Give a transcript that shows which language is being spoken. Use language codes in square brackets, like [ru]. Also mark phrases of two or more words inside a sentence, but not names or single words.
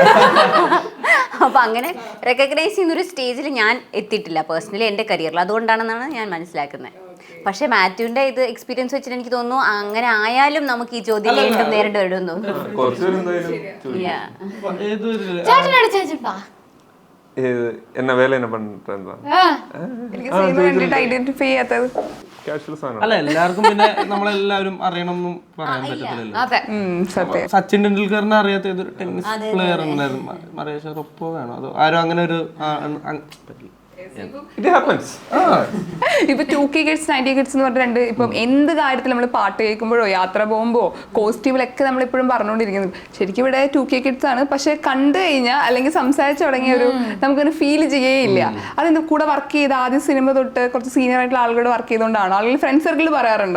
[ml] അപ്പൊ അങ്ങനെ റെക്കഗ്നൈസ് ചെയ്യുന്നൊരു സ്റ്റേജിൽ ഞാൻ എത്തിയിട്ടില്ല പേഴ്സണലി എൻ്റെ കരിയറിൽ. അതുകൊണ്ടാണെന്നാണ് ഞാൻ മനസ്സിലാക്കുന്നത്. പക്ഷെ മാത്യുവിന്റെ ഇത് എക്സ്പീരിയൻസ് വെച്ചിട്ട് എനിക്ക് തോന്നുന്നു അങ്ങനെ ആയാലും നമുക്ക് ഈ ചോദ്യം വീണ്ടും നേരിട്ട് വരുമെന്ന് തോന്നുന്നു. [ta] என்ன வேலை என்ன பண்றேன் [ml] എനിക്ക് സിനിമ കണ്ടിട്ട് ഐഡന്റിഫൈ ചെയ്യാത്തത്. കാഷ്വൽ സാധനം. അല്ല എല്ലാവർക്കും പിന്നെ നമ്മളെല്ലാവരും അറിയണമെന്നും പറയാൻ പറ്റത്തില്ലല്ലോ. അതെ. സത്യം. സച്ചിൻ ടെണ്ടുൽക്കറിനെ അറിയാത്ത ഏതൊരു ടെന്നീസ് പ്ലെയർ ഉണ്ടായിരുന്നു, മറിയ ഷറപ്പോവ ആണോ അതോ ആരും അങ്ങനെ ഒരു പറ്റില്ല. [en] It happens. [ml] ഇപ്പൊ [en] 2K kids 90 kids [ml] എന്ന് പറഞ്ഞിട്ടുണ്ട്. ഇപ്പം എന്ത് കാര്യത്തിൽ നമ്മൾ പാട്ട് കേൾക്കുമ്പോഴോ യാത്ര പോകുമ്പോ കോസ്റ്റ്യൂമിലൊക്കെ നമ്മൾ ഇപ്പോഴും പറഞ്ഞുകൊണ്ടിരിക്കുന്നത് ശരിക്കും ഇവിടെ [en] 2K kids [ml] ആണ്. പക്ഷെ കണ്ടു കഴിഞ്ഞാൽ അല്ലെങ്കിൽ സംസാരിച്ചു തുടങ്ങിയ ഒരു നമുക്കൊരു ഫീൽ ചെയ്യേയില്ല. അതെന്താ കൂടെ വർക്ക് ചെയ്ത് ആദ്യം സിനിമ തൊട്ട് കുറച്ച് സീനിയർ ആയിട്ടുള്ള ആളുകളോട് വർക്ക് ചെയ്തുകൊണ്ടാണോ, അല്ലെങ്കിൽ [en] friend circle [ml] പറയാറുണ്ടോ?